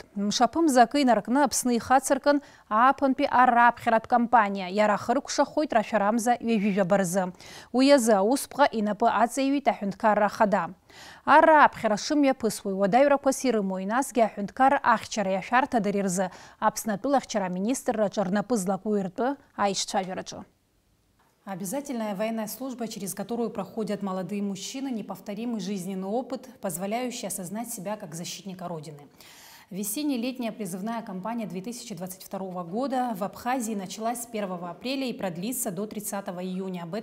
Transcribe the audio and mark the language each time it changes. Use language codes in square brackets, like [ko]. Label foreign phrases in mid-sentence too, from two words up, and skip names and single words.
[ab] Мшаԥымза акы инаркны Аԥсны ихацыркын ааԥынтәи арраԥхьаратә кампаниа, иара ахыркәшахоит рашәарамза ҩажәижәаба рзы. Уи азы аусԥҟа инапы аҵаиҩит аҳәынҭқарра ахада. Арраԥхьара шымҩаԥысуа иуадаҩрақәас ирымои, насгьы аҳәынҭқарра ахьчареи ашәарҭадареи рзы Аԥсны атәылахьчара аминистрраҿы рнапы злаку иртәы аишьцәажәараҿы. [ru] Обязательная военная служба, через которую проходят молодые мужчины, неповторимый жизненный опыт, позволяющий осознать себя как защитника Родины. Весенне-летняя призывная кампания 2022 года в Абхазии началась с 1 апреля и продлится до 30 июня.